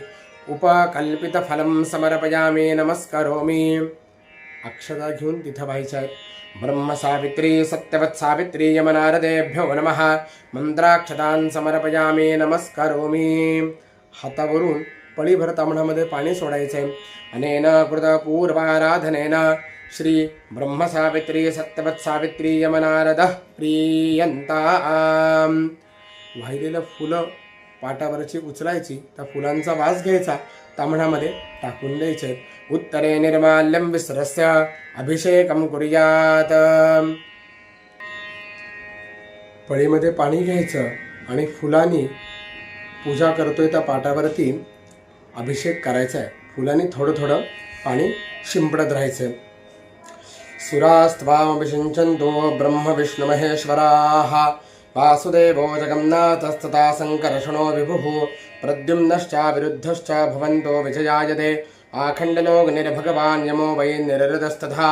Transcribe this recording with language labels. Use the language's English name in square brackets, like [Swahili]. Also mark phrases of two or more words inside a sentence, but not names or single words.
[Sanskrit] उपकल्पितफलं समर्पयामि. नमस्करोमि. [Marathi] अक्षता घेऊन तिथं व्हायच्या आहेत. [Sanskrit] ब्रह्मसावित्री सत्यवत्सावित्री यमनारदेभ्यो नमः. मंत्राक्षतान् समर्पयामि. नमस्करोमि. [Marathi] हातावरून पळीभर ताम्हणामध्ये पाणी सोडायचे. [Sanskrit] अनेन कृतपूर्वाराधनेन श्री ब्रह्मसावित्री सत्यवत्सावित्री यमनारदः प्रीयन्ताम्. [Marathi] वाहिलेलं फुलं पाटावरची उचलायची. त्या फुलांचा वास घ्यायचा, ताम्हणामध्ये टाकून द्यायचे. [Sanskrit] उत्तरे निर्माल्यं विस्रस्य अभिषेकं कुर्यात. [Marathi] पळीमध्ये पाणी घ्यायचं आणि फुलांनी पूजा करतोय त्या पाटावरती अभिषेक करायचा आहे. फुलांनी थोडं थोडं पाणी शिंपडत राहायचं. [Sanskrit] सुरास्त्वामभिषिञ्चन्तो ब्रह्म विष्णु महेश्वराः. वासुदेवो जगन्नाथस्तथा संकर्षणो विभुः. प्रद्युम्नश्च विरुद्धश्च भवन्तो विजयायते. आखण्डलोकनिर्भगवान् यमो वै निरृतस्तथा.